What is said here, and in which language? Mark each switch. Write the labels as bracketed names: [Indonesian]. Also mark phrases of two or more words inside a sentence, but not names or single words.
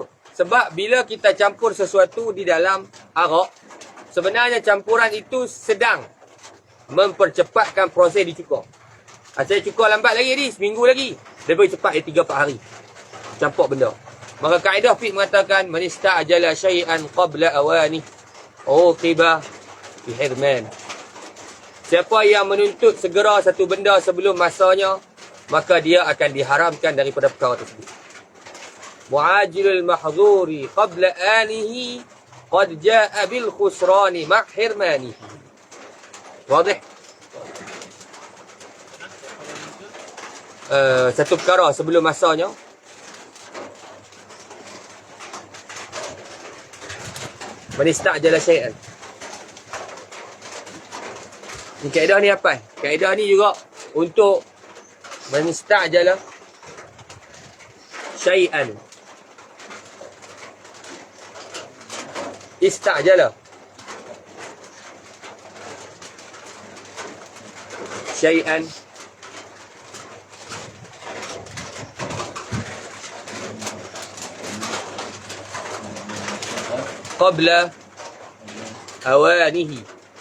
[Malay] Sebab bila kita campur sesuatu di dalam arak, sebenarnya campuran itu sedang mempercepatkan proses dicuka. Saya cuka lambat lagi ni, seminggu lagi. Lebih cepat 3-4 hari. Campur benda. Maka kaedah fiqh mengatakan [Arabic] من استعجل شيئا قبل أوانه عوقب بحرمانه. [Malay] Siapa yang menuntut segera satu benda sebelum masanya, maka dia akan diharamkan daripada perkara tersebut. [Arabic] معاجل المحظور قبل آنه قد جاء بالخسران مع حرمانه. [Malay] Wadih? Satu perkara sebelum masanya, [Arabic] من استعجل شيئا. [Malay] Ni kaedah ni apa? Kaedah ni juga untuk [Arabic] من استعجل شيئا. استعجل شيئا قبل أوانه.